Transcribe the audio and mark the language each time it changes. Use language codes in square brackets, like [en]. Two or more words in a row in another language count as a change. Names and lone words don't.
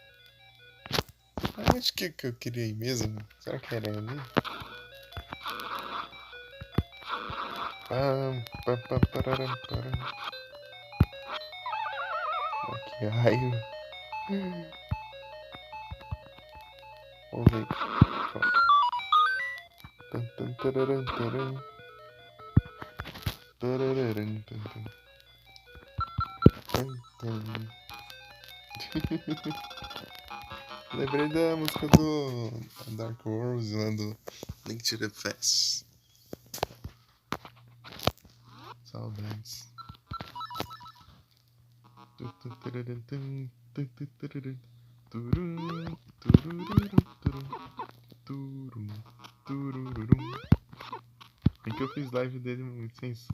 [pt] Acho que eu queria ir mesmo. Será que era ali? Pam, pam, pararam, param. Que raio. Vamos ver. Tan, tan, tararam, taram. Tarararam, tan, tan. Tan, tan. Lembrei da música do Dark Horse lá do Link to the Past. Saudades. Bem que eu fiz live dele muito sem som.